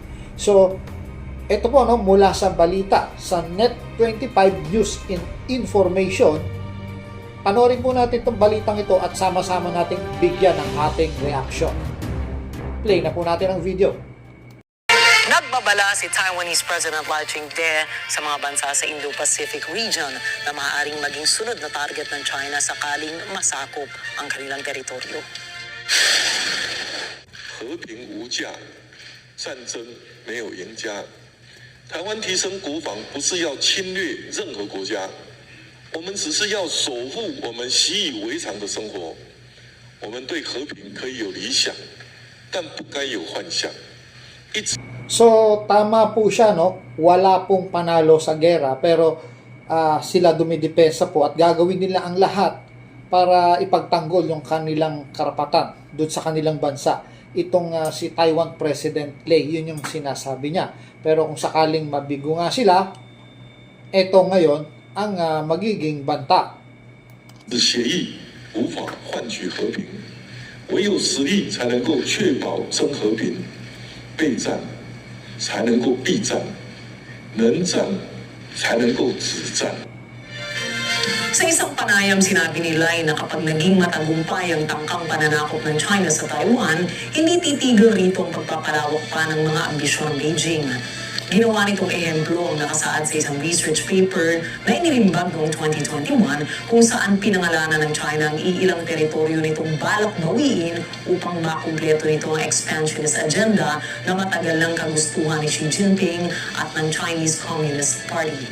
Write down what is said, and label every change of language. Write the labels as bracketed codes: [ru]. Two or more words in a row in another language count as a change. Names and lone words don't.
[tl] So, ito po, no, mula sa balita sa Net25 News Information, panoorin po natin itong balitang ito at sama-sama nating bigyan ng ating reaction. Play na po natin ang video. Nagbabala si [en] Taiwanese President [tl] Lai Ching-te sa mga bansa sa [en] Indo-Pacific region [tl] na maaaring maging sunod na target ng China sakaling masakop ang kanilang teritoryo. [zh] 和平无价，战争没有赢家。台湾提升国防不是要侵略任何国家，我们只是要守护我们习以为常的生活。我们对和平可以有理想，但不该有幻想。 [tl] So, tama po siya, no? Wala pong panalo sa gera, pero sila dumidepensa po at gagawin nila ang lahat para ipagtanggol yung kanilang karapatan doon sa kanilang bansa. Itong si Taiwan President Lai, yun yung sinasabi niya. Pero kung sakaling mabigo nga sila, eto ngayon ang magiging banta. [zh] 协议无法换取和平，唯有实力才能够确保真和平。备战才能够避战，能战才能够止战。 [tl] Sa isang panayam, sinabi ni Lai na kapag naging matagumpay ang tangkang pananakop ng China sa Taiwan, hindi titigil rito ang pagpapalawak pa ng mga ambisyon ng Beijing. Ginawa nitong ehemplo ang nakasaad sa isang [en] research paper [tl] na inilimbag noong 2021 kung saan pinangalanan ng China ang iilang teritoryo nitong balak bawiin upang makumpleto nito ang [en] expansionist agenda [tl] na matagal ng kagustuhan ni Xi Jinping at ng Chinese Communist Party.